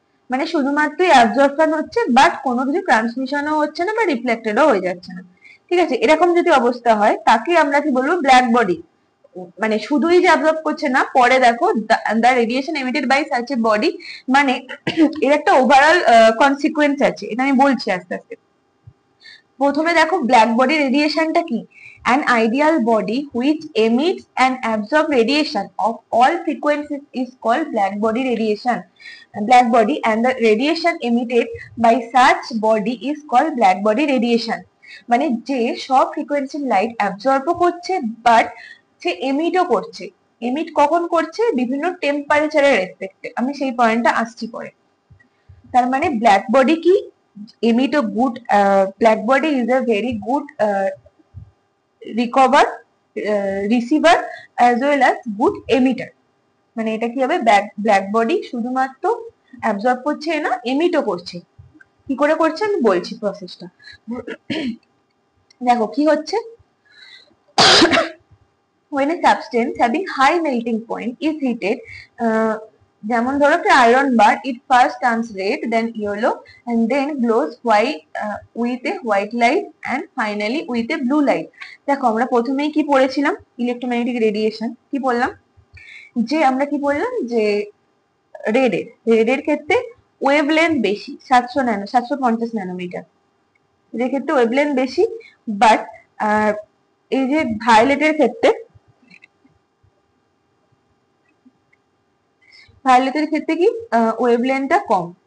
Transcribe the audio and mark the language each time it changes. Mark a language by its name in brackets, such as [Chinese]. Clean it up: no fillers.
[Bangla] মানে শুধুমাত্র অ্যাবজর্পশন হচ্ছে, বাট কোনো কিছু ট্রান্সমিশনও হচ্ছে না বা রিফ্লেক্টেডও হয়ে যাচ্ছে না। ঠিক আছে, এরকম যদি অবস্থা হয় তাকে আমরা কি বলবো, ব্ল্যাক বডি। মানে শুধুই যে অ্যাবজর্ব করছে না, পরে দেখো [English] the radiation emitted by such a body, [Bangla] মানে এর একটা ওভারঅল কনসিকুয়েন্স আছে, এটা আমি বলছি আস্তে আস্তে। প্রথমে দেখো ব্ল্যাক বডি রেডিয়েশনটা কি, [English] an ideal body which emits and absorbs radiation of all frequencies is called black body radiation, black body, and the radiation emitted by such body is called black body radiation। [Bangla] মানে যে সব ফ্রিকোয়েন্সির light অ্যাবজর্বও করছে, but সে এমিটও করছে। Emit কখন করছে, বিভিন্ন টেম্পারেচারের রেসপেক্টে, আমি সেই পয়েন্টটা আসছি পরে। তার মানে ব্ল্যাক বডি কি, [English] emit a good black body is a very good recover receiver as well as good emitter। [Bangla] মানে এটা কি হবে, ব্ল্যাক বডি শুধুমাত্র অ্যাবজর্ব করছে না, এমিটও করছে। কি করে করছে আমি বলছি প্রসেসটা। দেখো কি হচ্ছে, [English] when a substance having high melting point is heated, [Bangla] যেমন ধরো একটা iron bar, [English] it first turns red, then yellow, and then glows white with a white light and finally with a blue light। [Bangla] দেখো আমরা প্রথমেই কি পড়েছিলাম, electromagnetic radiation, কি বললাম, যে আমরা কি বললাম যে রেডের ক্ষেত্রে ওয়েভলেন্থ বেশি, 750 ন্যানোমিটার, এর ক্ষেত্রে ওয়েভলেন্থ বেশি, বাট এই যে ভায়োলেটের ক্ষেত্রে, ভায়োলেটের ক্ষেত্রে কি ওয়েভলেন্থটা কম।